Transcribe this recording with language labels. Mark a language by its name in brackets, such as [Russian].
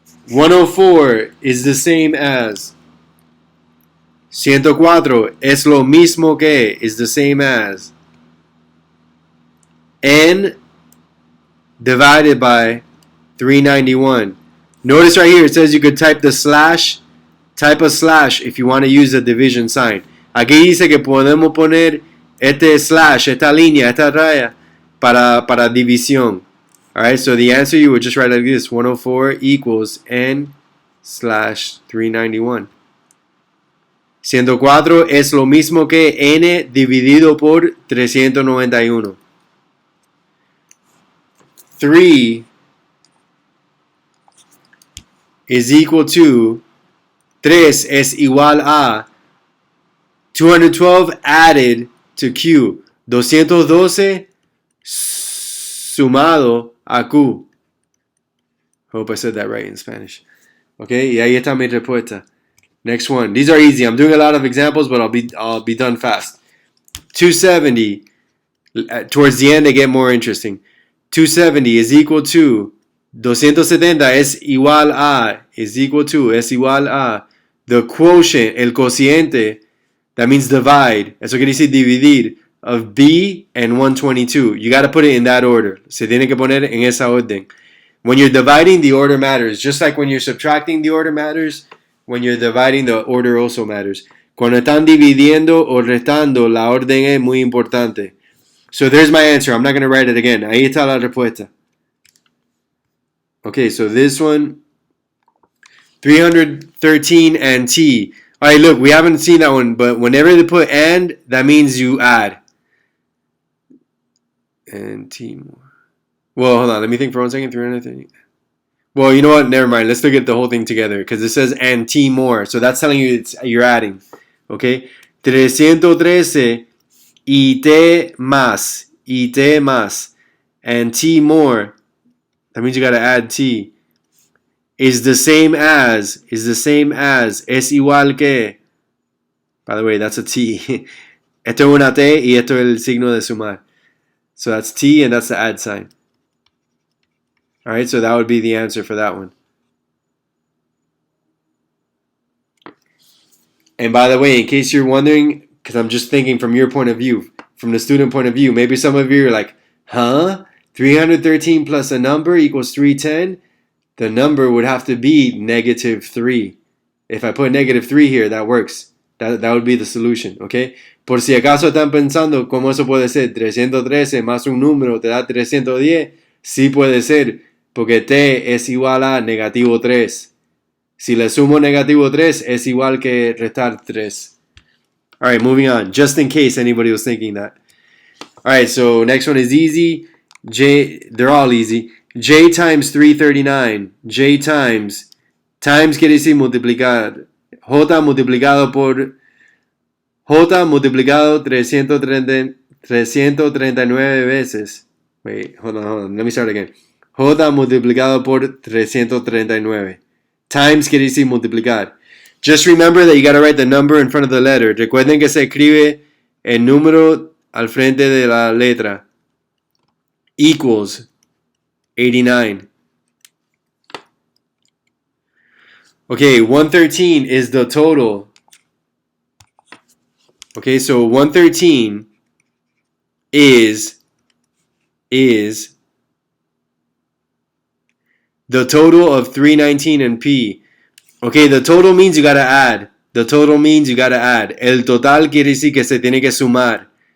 [English] 104 is the same as 104 [Spanish] es lo mismo que, [English] is the same as n divided by 391. Notice right here it says you could type the slash, type a slash if you want to use a division sign. [Spanish] Aquí dice que podemos poner este slash, esta línea, esta raya para división. [English] Alright, so the answer you would just write like this: 104 equals n slash 391. [Spanish] 104 es lo mismo que n dividido por 391. [English] 3 is equal to, 3 es igual a 212 added to Q. [Spanish] 212 sumado a Q. [English] Hope I said that right in Spanish. [Spanish] Okay, y ahí está mi respuesta. [English] Next one. These are easy. I'm doing a lot of examples, but I'll be done fast. 270. Towards the end, they get more interesting. 270 is equal to 270 [Spanish] es igual a, [English] is equal to, es igual a the quotient, [Spanish] el cociente, [English] that means divide. [Spanish] Eso quiere decir dividir, [English] of B and 122. You got to put it in that order. [Spanish] Se tiene que poner en esa orden. [English] When you're dividing, the order matters. Just like when you're subtracting, the order matters. When you're dividing, the order also matters. [Spanish] Cuando están dividiendo o restando, la orden es muy importante. [English] So there's my answer. I'm not going to write it again. [Spanish] Ahí está la respuesta. [English] Okay, so this one, 313 and T. All right, look, we haven't seen that one, but whenever they put and, that means you add. And T more. Well, hold on. Let me think for 1 second. 313. Well, you know what? Never mind. Let's look at the whole thing together because it says and T more. So that's telling you you're adding. [Spanish] Okay? 313 y T más. Y T más. [English] And T more. That means you got to add T. Is the same as. [Spanish] Es igual que. [English] By the way, that's a T. [Spanish] Esto es una T y esto es el signo de sumar. [English] So that's T and that's the add sign. Alright, so that would be the answer for that one. And by the way, in case you're wondering, because I'm just thinking from your point of view, from the student point of view, maybe some of you are like, huh? 313 plus a number equals 310? The number would have to be negative 3. If I put negative 3 here, that works. That would be the solution, okay? [Spanish] Por si acaso están pensando, ¿cómo eso puede ser? 313 más un número te da 310. Sí puede ser, porque t es igual a negativo 3. Si le sumo negativo 3, es igual que restar 3. [English] All right, moving on. Just in case anybody was thinking that. All right, so next one is easy. They're all easy. J times 339. [Spanish] J times quiere decir multiplicar. J multiplicado por J multiplicado 339 veces. [English] Wait, hold on. Let me start again. [Spanish] J multiplicado por 339. Times quiere decir multiplicar. [English] Just remember that you gotta write the number in front of the letter. [Spanish] Recuerden que se escribe el número al frente de la letra. [English] Equals 89. Okay, 113 is the total. Okay, so 113 is the total of 319 and P. Okay, the total means you gotta add. The total means you gotta add. [Spanish] El total quiere decir que se tiene que sumar.